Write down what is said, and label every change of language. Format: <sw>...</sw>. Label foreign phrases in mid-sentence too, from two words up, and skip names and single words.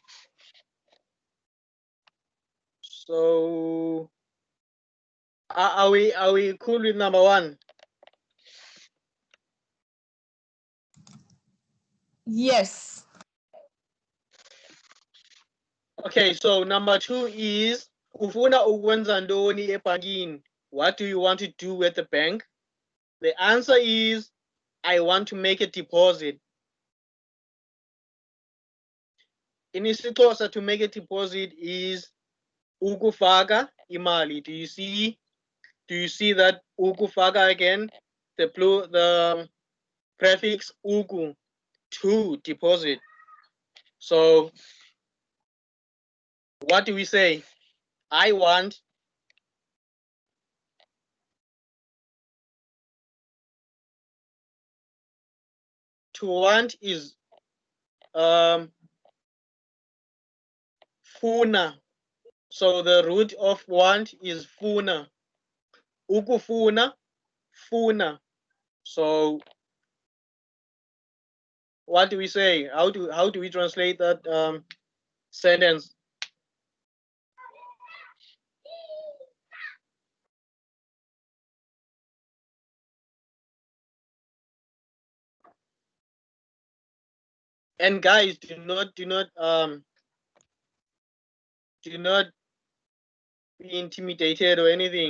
<en>So, are we cool with number one? Yes. Okay. So number two is</en> <xh>ufuna ukwenza ntoni ebhankini.</xh> <en>What do you want to do at the bank? The answer is I want to make a deposit. In isiXhosa, to make a deposit is</en> <xh>ukufaka imali.</xh> <en>Do you see that ukufaka again? The prefix uku, to deposit. So what do we say? I want to want is funa. So the root of want is funa.</en> <xh>Ukufuna, funa.</xh> <en>So what do we say? How do we translate that sentence? And guys, do not be intimidated or anything.</en>